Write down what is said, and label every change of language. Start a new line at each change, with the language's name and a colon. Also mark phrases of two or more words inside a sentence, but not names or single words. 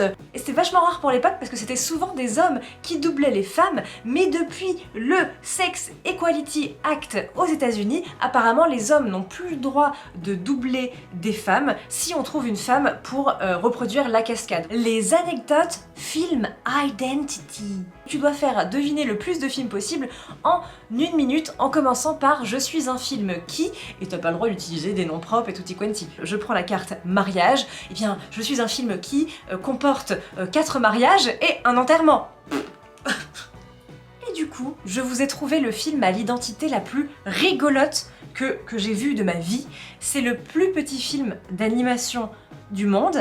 French: Et c'était vachement rare pour l'époque parce que c'était souvent des hommes qui doublaient les femmes, mais depuis le Sex Equality Act aux États-Unis, apparemment les hommes n'ont plus le droit de doubler des femmes si on trouve une femme pour reproduire la cascade. Les anecdotes film Identity. Tu dois faire deviner le plus de films possible en 1 minute en commençant par je suis un film qui, et t'as pas le droit d'utiliser des noms propres et
Italian: tutti quanti.
French: Je prends la carte mariage, et bien je suis un film qui comporte 4 mariages et un enterrement. Et du coup, je vous ai trouvé le film à l'identité la plus rigolote que j'ai vu de ma vie. C'est le plus petit film d'animation du monde.